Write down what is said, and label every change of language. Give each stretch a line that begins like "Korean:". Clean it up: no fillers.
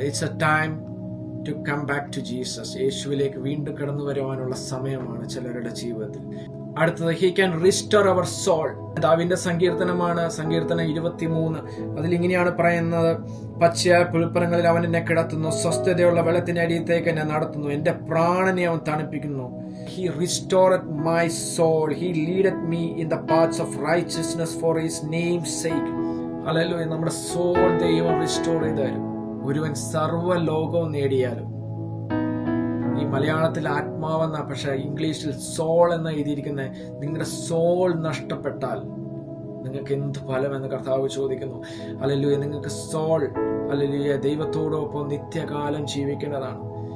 English: It's a time to come back to Jesus.
Malayalam: യേശുവിലേക്ക് വീണ്ടും കടന്നു വരുവാനുള്ള സമയമാണ് ചിലരുടെ ജീവിതത്തിൽ. അടുത്തത്,
English: He can restore our soul.
Malayalam: ദാവീദിന്റെ സങ്കീർത്തനമാണ്, സങ്കീർത്തനം 23. അതിലിങ്ങനെയാണ് പറയുന്നത്, പച്ചയായ പുൽപ്പുറങ്ങളിൽ അവൻ എന്നെ കിടത്തുന്നു, സ്വസ്ഥതയുള്ള വെള്ളത്തിന്റെ അടിയത്തേക്ക് എന്നെ നടത്തുന്നു, എന്റെ പ്രാണനെ അവൻ തണുപ്പിക്കുന്നു.
English: He restored my soul. He leadeth me in the paths of righteousness for his name's sake.
Malayalam: Hallelujah. നമ്മുടെ സോൾ ദൈവം റിസ്റ്റോർ ചെയ്ത് തരും. ഒരുവൻ സർവ്വ ലോകവും നേടിയാലും, ഈ മലയാളത്തിൽ ആത്മാവെന്ന, പക്ഷെ ഇംഗ്ലീഷിൽ സോൾ എന്ന് എഴുതിയിരിക്കുന്നത്, നിങ്ങളുടെ സോൾ നഷ്ടപ്പെട്ടാൽ നിങ്ങൾക്ക് എന്ത് ഫലം എന്ന് കർത്താവ് ചോദിക്കുന്നു. ഹല്ലേലൂയ. നിങ്ങൾക്ക് സോൾ, ഹല്ലേലൂയ, ദൈവത്തോടൊപ്പം നിത്യകാലം ജീവിക്കേണ്ടതാണ്.